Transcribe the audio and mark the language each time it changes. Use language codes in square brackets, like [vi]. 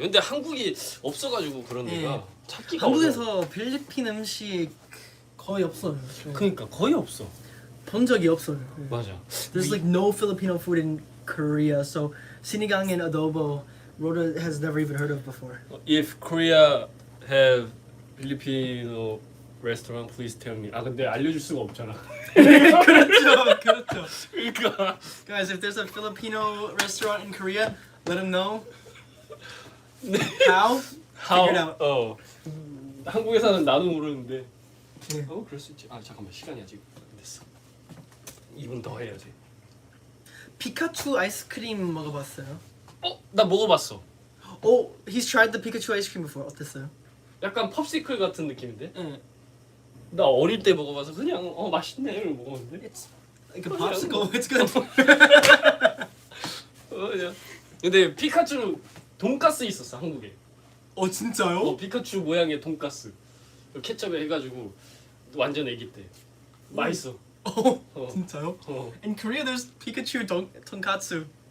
[ko] 근데 한국이 없어가지고 그런 데가 찾기가 한국에서 필리핀 음식 거의 없어요. 그러니까 거의 없어. 본 적이 없어요. 네. 맞아. [en] There's like no Filipino food in Korea, so sinigang and adobo, Roda has never even heard of before. If Korea have Filipino restaurant, please tell me. [ko] 근데 알려줄 수가 없잖아. 그렇죠. 그러니까. [en] Guys, if there's a Filipino restaurant in Korea, let them know. How? Figure it out. [ko] 한국에서는 나도 모르는데. 네. 그럴 수 있지. 잠깐만, 시간이 아직 안 됐어. 2분 더 해야지. 피카츄 아이스크림 먹어봤어요? 나 먹어봤어. [en] He's tried the Pikachu Ice Cream before. [ko] 어땠어요? 약간 popsicle 같은 느낌인데? 응. 나 어릴 때 먹어봐서 그냥 맛있네 이러고 먹었는데. [en] It's like a popsicle. It's good. [ko] 그냥. 근데 피카츄 돈가스 있었어 한국에. 진짜요? 피카츄 모양의 돈가스. 케첩에 해가지고 완전 애기 때. 맛있어. 진짜요? [en] In Korea, there's Pikachu tonkatsu.